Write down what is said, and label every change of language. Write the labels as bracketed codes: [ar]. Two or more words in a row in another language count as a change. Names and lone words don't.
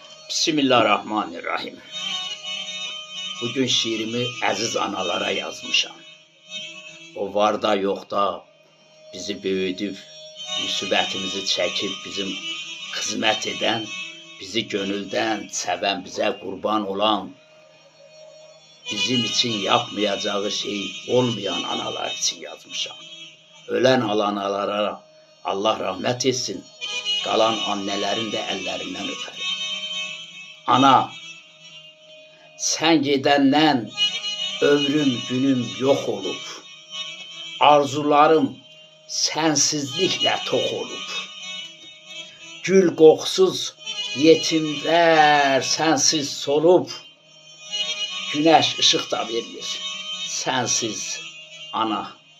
[az] Bismillahirrahmanirrahim. Bugün şiirimi əziz analara yazmışam. [tr] O var da yok da [az] bizi büyüdüb, müsibətimizi çəkib bizim xidmət edən, bizi gönüldən sevən, bizə qurban olan, [tr] bizim için yapmayacağı şey olmayan analar için [az] yazmışam. [tr] Ölen analara Allah rahmet etsin, qalan annelerin de ellerinden öperim. [az] Ana, sen gedəndən ömrüm, günüm yok olup, arzularım sensizlikle tok olup, gül qoxsuz yetimler sensiz solup, [tr] güneş ışık da verir sensiz ana.